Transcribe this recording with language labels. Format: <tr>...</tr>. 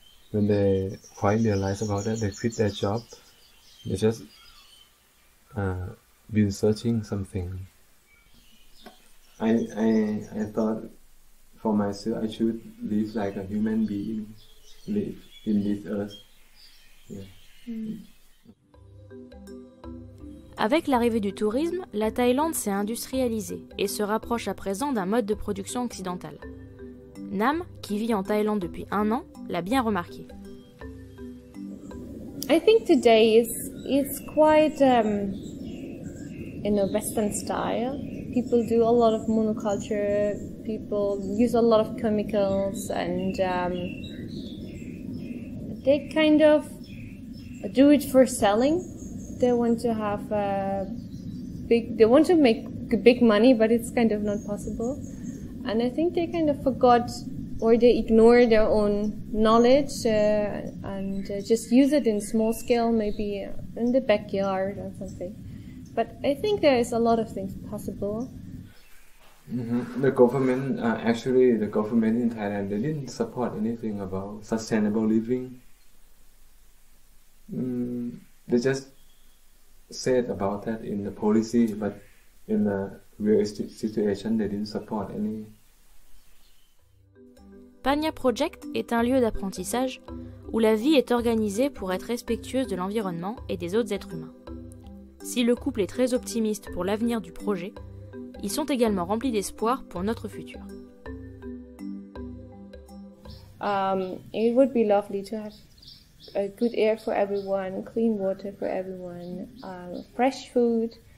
<en>When they quite realize about that, they quit their job. They just been searching something. I thought for myself I should live like a human being, live in this earth. Yeah.</en> <fr>Avec l'arrivée du tourisme, la Thaïlande s'est industrialisée et se rapproche à présent d'un mode de production occidental. Nam, qui vit en Thaïlande depuis 1 an, l'a bien remarqué.</fr> <en>I think today it's quite in a Western style. People do a lot of monoculture. People use a lot of chemicals, and they kind of do it for selling. They want to have they want to make big money, but it's kind of not possible. And I think they kind of forgot, or they ignore their own knowledge and just use it in small scale, maybe in the backyard or something. But I think there is a lot of things possible. Mm-hmm. The government, actually the government in Thailand, they didn't support anything about sustainable living. They just said about that in the policy, but in the real situation, they didn't support any.</en> <fr>Panya Project est un lieu d'apprentissage où la vie est organisée pour être respectueuse de l'environnement et des autres êtres humains. Si le couple est très optimiste pour l'avenir du projet, ils sont également remplis d'espoir pour notre futur.</fr> <en>It would be lovely to have a good air for everyone, clean water for everyone, fresh food.</en>